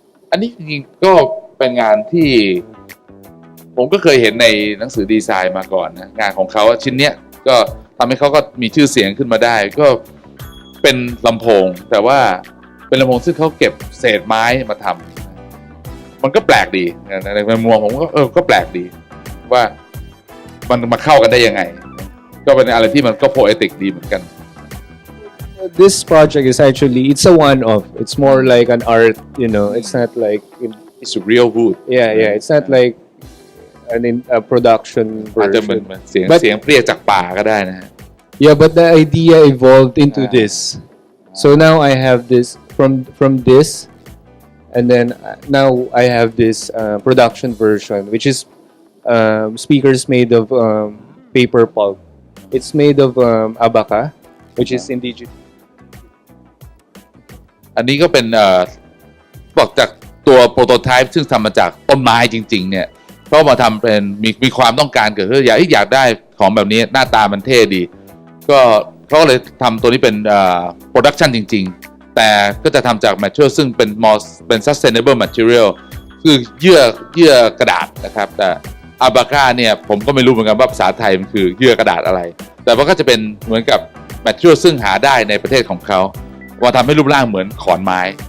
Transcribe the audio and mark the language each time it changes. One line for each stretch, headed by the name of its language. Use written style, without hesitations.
Thai: อันนี้จริงๆก็เป็นงานที่ผมก็เคยเห็นในหนังสือดีไซน์มาก่อนนะงานของเขาชิ้นเนี้ยก็ทำให้เขาก็มีชื่อเสียงขึ้นมาได้ ก็เป็นลำโพง แต่ว่าเป็นลำโพงซึ่งเขาเก็บเศษไม้มาทำมันก็แปลกดีในมุมมองผมก็แปลกดี ว่ามันมาเข้ากันได้ยังไง ก็เป็นอะไรที่มันก็โพเอติกดีเหมือนกัน
English: This project is actually, it's a one-off. It's more like an art, It's not like It's real wood yeah. It's not like a production
Thai: อาจจะเหมือน
English: version.
Thai: เสียง
English: But-
Thai: เสียงเปรี้ยจากป่าก็ได้นะฮะ
English: Yeah, but the idea evolved into Ah. this. So now I have this from this, and then now I have this production version, which is speakers made of paper pulp. It's made of abaca, which is indigenous.
Thai: อันนี้ก็เป็นบอกจากตัวโปรโตไทป์ซึ่งทำมาจากต้นไม้จริงๆเนี่ยเขามาทำเป็นมีความต้องการเกิดขึ้นอยากได้ของแบบนี้หน้าตามันเท่ดี ก็เขาก็เลยทำตัวนี้เป็น โปรดักชันจริงๆ แต่ก็จะทำจาก material ซึ่งเป็น sustainable material คือเยื่อกระดาษนะครับแต่อาบาก้าเนี่ยผมก็ไม่รู้เหมือนกันว่าภาษาไทยมันคือเยื่อกระดาษอะไร แต่ว่าก็จะเป็นเหมือนกับ material ซึ่งหาได้ในประเทศของเขาว่าทำให้รูปร่างเหมือนขอนไม้